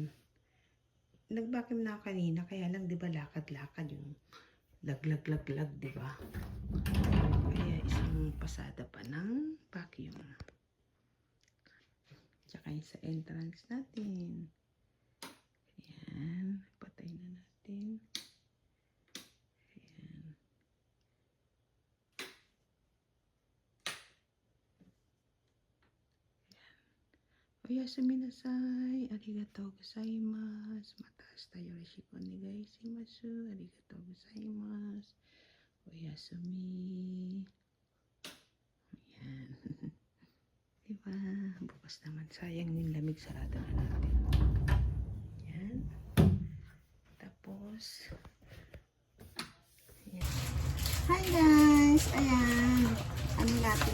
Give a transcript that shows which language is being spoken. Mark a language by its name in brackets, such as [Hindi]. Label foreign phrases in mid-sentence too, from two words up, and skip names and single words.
[Filipino] Nag-vacuum na ako kanina kaya lang diba lakad-lakad yung lag, diba? Kaya isang pasada pa ng vacuum. Tsaka yung sa entrance natin. Ayan, patay na natin. [Japanese] おやすみなさい、ありがとうございます. [Filipino] Mataas tayo reshiko [Japanese] お願いします. ありがとうございます. Oyasumi. [Filipino] Ayan. Diba? Bukas naman. Sayang yung lamig. Sarado na natin. Ayan. Tapos, ayan. [English] Hi guys! [Filipino] Ayan. Ano natin?